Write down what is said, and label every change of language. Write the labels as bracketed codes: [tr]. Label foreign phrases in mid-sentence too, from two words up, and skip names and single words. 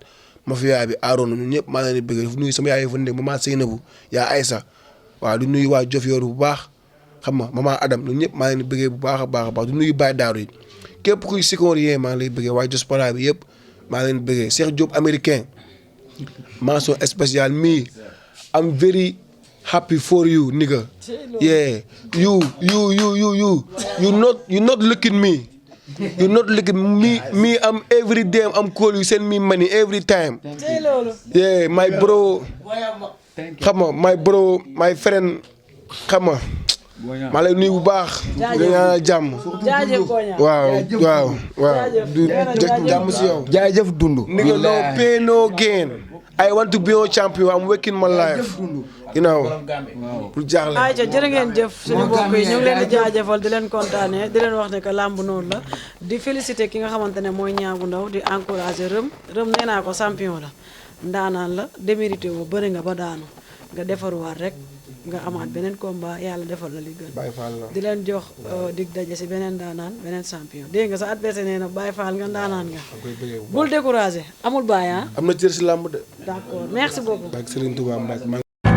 [wo] mafia bi Aaroon ñun ñëpp maa leen di bëggee di nuyu sama yaay fa nekk maman Seynabou yaa Aïssa waaw di nuyu waa Diofior bu baax xam nga maman Adam ñun ñëpp maa leen di bëggee bu baax a baax di nuyu Baye Daaru yi képp kuy Sikorien maa ngi lay bëggee waa diaspora bi yëpp maa leen di bëggee Cheikh Diop [fr] américain mention spéciale [wo] me [en] I'm very happy for you nigga yeah you not looking me. You not looking me. I'm every day. I'm call you. Send me money every time. Yeah, my bro. Come on, my bro, my friend. Come on. [wo] maa lay nuyu bu baax. jaajëf jàmm. waaw. jàmm si yow. jaajëf dund. [en] nigga no pain no gain. I want to be a champion. I'm working my life. You know. [wo] pour jaaxle. ayca jërë ngeen jëf suñu mbokk yi ñu ngi leen di jaajëfal di leen kontaanee di leen wax ne que làmb noonu la di féliciter ki nga xamante ne mooy Niang Bou Ndaw di encourager Reum nee naa ko champion la ndaanaan la démérité woo bëri nga ba daanu nga defaruwaat rek nga amaat beneen combat yàlla defal la li gën di leen jox dig daje si beneen ndaanaan beneen champion dégg nga sa adversaire nee na Baye Fall nga ndaanaan nga bul décourager amul baay am na cër si làmb de. [fr] d'accord merci beaucoup.